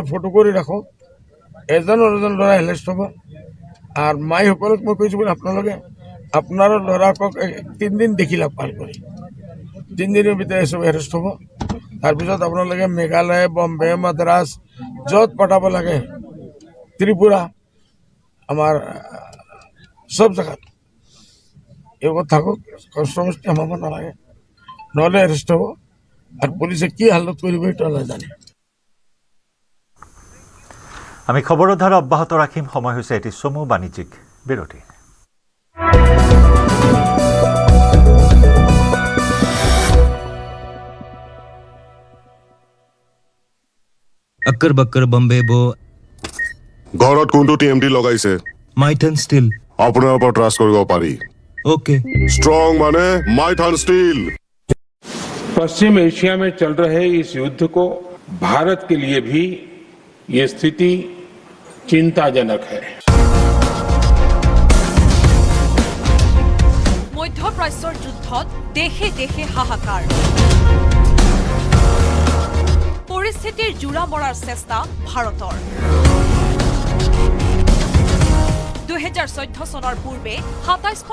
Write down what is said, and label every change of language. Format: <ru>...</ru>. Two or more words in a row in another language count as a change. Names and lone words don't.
<as>ফটো কৰি ৰাখোঁ এজন ল'ৰা এৰেষ্ট হ'ব আৰু মাইসকলক মই কৈছোঁ বোলে আপোনালোকে আপোনাৰ ল'ৰাকক 3 দিন দেখিলা পাৰ কৰি 3 দিনৰ ভিতৰত চব এৰেষ্ট হ'ব তাৰপিছত আপোনালোকে মেঘালয় বম্বে মাদ্ৰাছ য'ত পঠাব লাগে ত্ৰিপুৰা আমাৰ চব জেগাত এইবোৰ থাকক কষ্ট আমাক নালাগে নহ'লে এৰেষ্ট হ'ব আৰু পুলিচে কি হালত কৰিব এইটো নাজানে আমি খবৰৰ ধাৰা অব্যাহত ৰাখিম সময় হৈছে এটি চমু বাণিজ্যিক বিৰতি</as> <hi>अक्कर बक्कर बम्बे बो</hi> <as>ঘৰত কোনটো টিএমটি লগাইছে</as> <hi>माइथन स्टील</hi> <as>আপোনাৰ ওপৰত ট্ৰাষ্ট কৰিব পাৰি</as> <en>ओके</en> <hi>स्ट्रॉन्ग माने माइथन स्टील पश्चिम एशिया में चल रहे इस युद्ध को भारत के लिए भी ये स्थिति चिंताजनक है</hi> <as>মধ্যপ্ৰাচ্যৰ যুদ্ধত দেশে দেশে হাহাকাৰ পৰিস্থিতিৰ জোৰা মৰাৰ চেষ্টা ভাৰতৰ 2014 চনৰ পূৰ্বে 27খন</as>